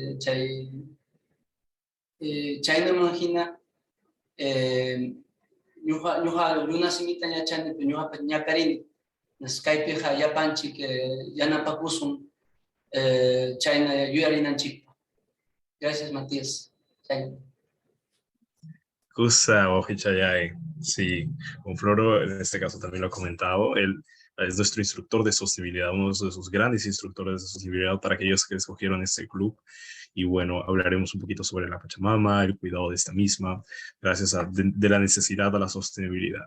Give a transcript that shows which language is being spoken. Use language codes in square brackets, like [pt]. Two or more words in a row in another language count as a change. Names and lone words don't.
[qu] Chayna manjina ñuqa runasimita ñachani ñuqapa ñakarini kaypiqa yapanchik yanapakusun chayna yuyarinanchikpa. [es] Gracias, Matías. [qu] Kusa Wajichayay. [es] Sí, con Floro en este caso también lo ha comentado. Él es nuestro instructor de sostenibilidad, uno de esos grandes instructores de sostenibilidad para aquellos que escogieron este club. Y bueno, hablaremos un poquito sobre la Pachamama, el cuidado de esta misma, gracias a de la necesidad de la sostenibilidad.